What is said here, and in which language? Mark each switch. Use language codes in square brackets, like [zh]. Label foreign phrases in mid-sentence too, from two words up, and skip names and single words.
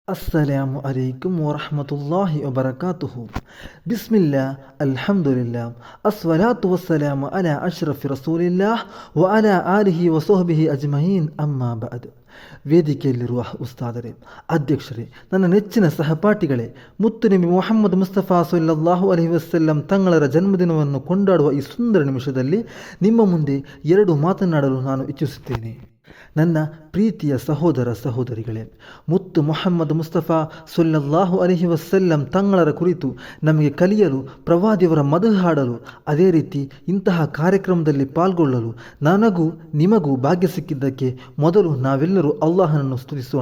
[ar] السلام عليكم ورحمة الله وبركاته. بسم الله الحمد لله الصلاة والسلام على أشرف رسول الله وعلى آله وصحبه أجمعين أما بعد. [kn] ವೇದಿಕೆಯಲ್ಲಿರುವ ಉಸ್ತಾದರೇ, ಅಧ್ಯಕ್ಷರೇ, ನನ್ನ ನೆಚ್ಚಿನ ಸಹಪಾಠಿಗಳೇ, ಮುತ್ತು ನಬಿ ಮುಹಮ್ಮದ್ ಮುಸ್ತಫಾ [ar] صلى الله عليه وسلم [kn] ತಂಗಳರ ಜನ್ಮದಿನವನ್ನು ಕೊಂಡಾಡುವ ಈ ಸುಂದರ ನಿಮಿಷದಲ್ಲಿ ನಿಮ್ಮ ಮುಂದೆ ಎರಡು ಮಾತನಾಡಲು ನಾನು ಇಚ್ಛಿಸುತ್ತೇನೆ. ನನ್ನ ಪ್ರೀತಿಯ ಸಹೋದರ ಸಹೋದರಿಗಳೇ, ಮುತ್ತು ಮುಹಮ್ಮದ್ ಮುಸ್ತಫಾ [ar] صلى الله عليه وسلم [kn] ತಂಗಳರ ಕುರಿತು ನಮಗೆ ಕಲಿಯಲು, ಪ್ರವಾದಿಯವರ ಮದಹ್ ಹಾಡಲು, ಅದೇ ರೀತಿ ಇಂತಹ ಕಾರ್ಯಕ್ರಮದಲ್ಲಿ ಪಾಲ್ಗೊಳ್ಳಲು ನನಗೂ ನಿಮಗೂ ಭಾಗ್ಯ ಸಿಕ್ಕಿದ್ದಕ್ಕೆ ಮೊದಲು ನಾವೆಲ್ಲರೂ ಅಲ್ಲಾಹನನ್ನು ಸ್ತುತಿಸೋಣ.